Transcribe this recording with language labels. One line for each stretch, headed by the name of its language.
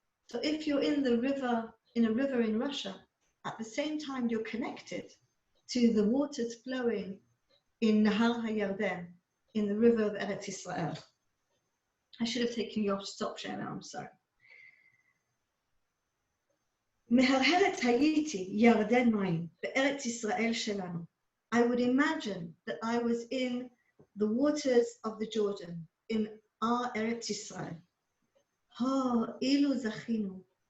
English: So if you're in a river in Russia, at the same time you're connected to the waters flowing in Nahar HaYarden, in the river of Eretz Israel. I should have taken you off stop share now, I'm sorry.
Hebrew: מהרהרת הייתי ירדן מים בארץ ישראל שלנו.
English: I would imagine that I was in the waters of the Jordan, in our Eretz Israel.
Hebrew: Oh, אילו זכינו.